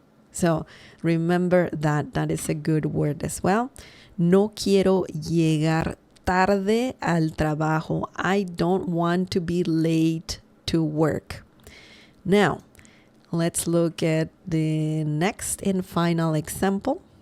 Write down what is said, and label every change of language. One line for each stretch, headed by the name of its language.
English: So remember that is a good word as well.
Spanish: No quiero llegar tarde al trabajo.
English: I don't want to be late to work. Now, let's look at the next and final example.